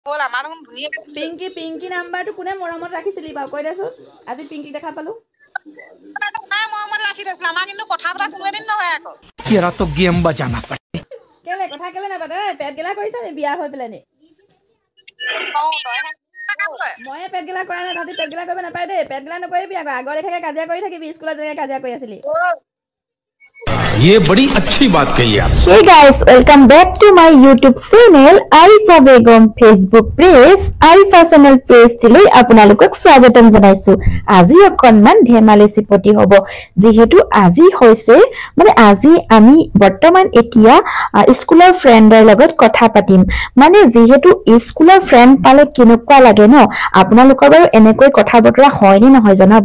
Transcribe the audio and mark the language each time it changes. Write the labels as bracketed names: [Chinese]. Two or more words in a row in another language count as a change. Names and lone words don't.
[Assamese] হ'ল আমাৰ দেখোন ধুনীয়া পিংকি নাম্বাৰটো কোনে মৰমত ৰাখিছিলি বাৰু কৈ দেচোন আজি পিংকিক দেখা পালো নাই মৰমত ৰাখি থৈছিল আমাৰ কিন্তু কথা পতা কোনো এদিন নহয় আকৌ [Hindi] तेरा तो गेम बजाना पड़े [Assamese] কেলে কথা কেলে নাপাতে পেট গেলা কৰিছ নি বিয়া হৈ পেলাই নি ময়ে পেট গেলা কৰা নাই তহঁতি পেট গেলা কৰিব নাপায় দেই পেট গেলা নকৰিবি আকৌ আগৰ লেখাকে কাজিয়া কৰি থাকিবি স্কুলত যেনেকে কাজিয়া কৰি আছিলি [Hindi] ये बड़ी अच्छी बात कही आप [English] Hey guys, welcome back to my YouTube channel Arifa Begum Facebook page Arifa channel page tiloi [Assamese] আপোনালোকক স্বাগতম জনাইছো আজি অকনমান ধেমালি চিপতি হ'ব যেহেতু আজি হৈছে মানে আজি আমি বৰ্তমান এতিয়া স্কুলৰ ফ্ৰেণ্ডৰ লগত কথা পাতিম মানে যেহেতু স্কুলৰ ফ্ৰেণ্ড পালে কেনেকুৱা লাগে ন আপোনালোকৰ বাৰু এনেকৈ কথা বতৰা হয় নে নহয় জনাব